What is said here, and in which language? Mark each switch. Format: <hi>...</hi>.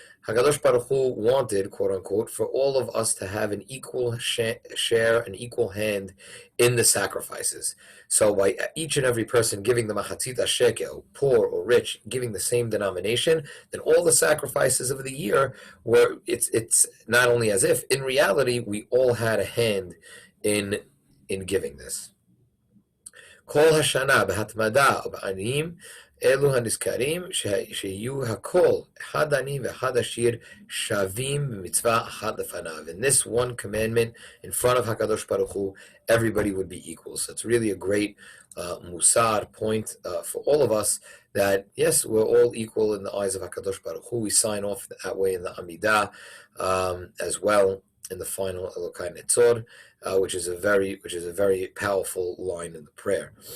<en>HaKadosh Baruch Hu wanted, quote unquote, for all of us to have an equal share, an equal hand in the sacrifices. So by each and every person giving the Mahaseet Hashekel, poor or rich, giving the same denomination, then all the sacrifices of the year were, it's not only as if, in reality, we all had a hand in giving this.</en> <he>Kol hashana b'hatmada u'b'aniyim אלו הנזכרים שיהיו הכל, אחד עני ואחד עשיר, שווים במצווה אחת לפניו.</he> <en>In this one commandment, in front of HaKadosh Baruch Hu, everybody would be equal. So it's really a great musar point for all of us, that yes, we're all equal in the eyes of HaKadosh Baruch Hu. We sign off that way in the Amidah as well, in the final Elokai Netzor, which is a very powerful line in the prayer.</en>